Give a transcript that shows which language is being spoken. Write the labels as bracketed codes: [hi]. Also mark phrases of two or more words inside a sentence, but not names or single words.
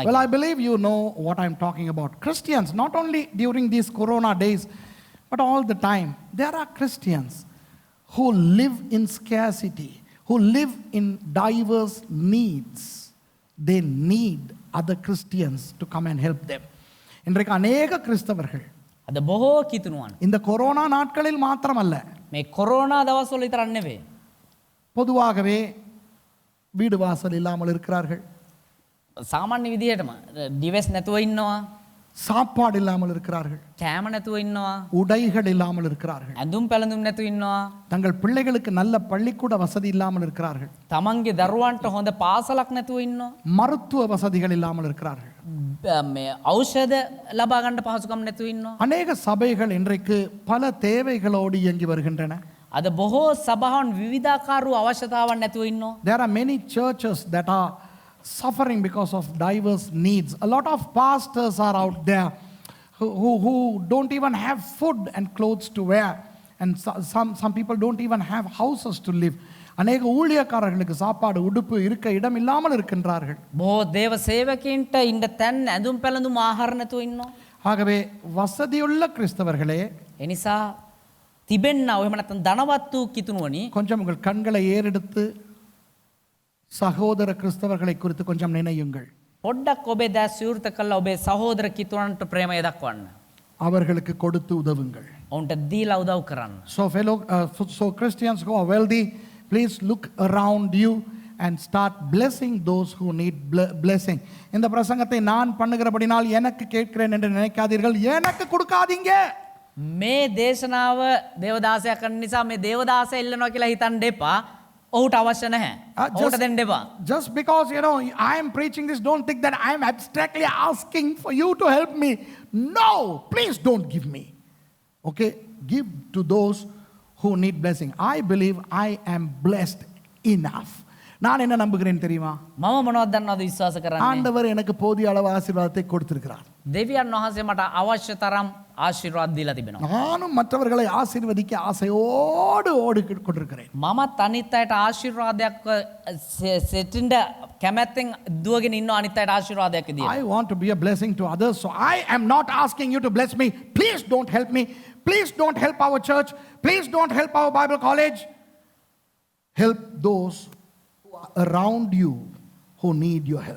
[en] Well, I believe you know what I'm talking about. Christians, not only during these corona days, but all the time, there are Christians who live in scarcity, who live in diverse needs. They need other Christians to come and help them. [ta] இன்றைக்கு அநேக கிறிஸ்தவர்கள் [si] අද බොහෝ කිතුණුවන් [ta] இந்த கொரோனா நாட்களில் மாத்திரமல்ல, [si] මේ කොරෝනා දවස්වල විතරක් නෙවෙයි. [ta] பொதுவாகவே வீடு வாசல் இல்லாமல் இருக்கிறார்கள், [si] සාමාන්‍ය විදිහටම ඩිවස් නැතුව ඉන්නවා, [ta] சாப்பாடு இல்லாமல் இருக்கிறார்கள், [si] කෑම නැතුව ඉන්නවා, [ta] உடைகள் இல்லாமல் இருக்கிறார்கள், [si] ඇඳුම් පැළඳුම් නැතුව ඉන්නවා, [ta] தங்கள் பிள்ளைகளுக்கு நல்ல பள்ளிக்கூட வசதி இல்லாமல் இருக்கிறார்கள், [si] තමන්ගේ දරුවන්ට හොඳ පාසලක් නැතුව ඉන්නවා, [ta] மருத்துவ வசதிகள் இல்லாமல் இருக்கிறார்கள். [si] මේ ඖෂධ ලබා ගන්න පහසුකම් නැතුව ඉන්නවා. [ta] அநேக சபைகள் இன்றைக்கு பல தேவைகளோடு இயங்கி வருகின்றன. [si] අද බොහෝ සභාවන් විවිධාකාර වූ අවශ්‍යතාවන් නැතුව ඉන්නවා. [en] There are many churches that are suffering because of diverse needs. A lot of pastors are out there who don't even have food and clothes to wear, and some people don't even have houses to live. [ta] அநேக ஊழியக்காரர்களுக்கு சாப்பாடு உடுப்பு இருக்க இடம் இல்லாமல் இருக்கின்றார்கள். [si] බොහෝ දේව සේවකයන්ට ඉන්න තැන් ඇඳුම් පැළඳුම් ආහාර නැතුව ඉන්නවා. [ta] ஆகவே வசதியுள்ள கிறிஸ்தவர்களே, [si] ඒ නිසා තිබෙන්න ඔහෙම නැත්නම් ධනවත් වූ කිතුණුවනි [ta] கொஞ்சம் உங்கள் கண்களை ஏறெடுத்து சகோதர கிறிஸ்தவர்களை குறித்து கொஞ்சம் நினையுங்கள். [si] පොඩ්ඩක් ඔබේ දැස් විවෘත කරලා ඔබේ සහෝදර කිතුණන්ට ප්‍රේමය දක්වන්න. [ta] அவர்களுக்கு கொடுத்து உதவுங்கள். [si] ඔවුන්ට දීලා උදව් කරන්න. [en] So Christians who are wealthy, please look around you and start blessing those who need blessing. [ta] இந்த பிரசங்கத்தை நான் பண்ணுகிறபடினால் எனக்கு கேட்கிறேன் என்று நினைக்காதீர்கள். எனக்கு கொடுக்காதீங்க. [si] මේ දේශනාව දේවදාසයා කරන නිසා මේ දේවදාසය ඉල්ලනවා කියලා හිතන්න එපා. ඔහුට අවශ්‍ය නැහැ. ඔහුට දෙන්න එපා. [en] Just because, you know, I am preaching this, don't think that I am abstractly asking for you to help me. No, please don't give me. Okay, give to those who need blessing. I believe I am blessed enough. [ta] நான் என்ன நம்புகிறேன் தெரியுமா? [si] මම මොනවද දන්නවද විශ්වාස කරන්නේ? [ta] ஆண்டவர் எனக்கு போதிய அளவு ஆசீர்வாதத்தை கொடுத்திருக்கிறார். [si] දෙවියන් වහන්සේ මට අවශ්‍ය තරම් ආශිර්වාද දීලා තිබෙනවා. [ta] நானும் மற்றவர்களை ஆசீர்வதிக்க ஆசையோடு ஓடி கொண்டிருக்கிறேன். [si] මමත් අනිත් අයට ආශිර්වාදයක් සෙටින්ඩ කැමැත්තෙන් දුවගෙන ඉන්න අනිත් අයට ආශිර්වාදයක් විදියට. [en] I want to be a blessing to others, so I am not asking you to bless me. Please don't help me. Please don't help our church. Please don't help our Bible college. Help those who are around you who need your help.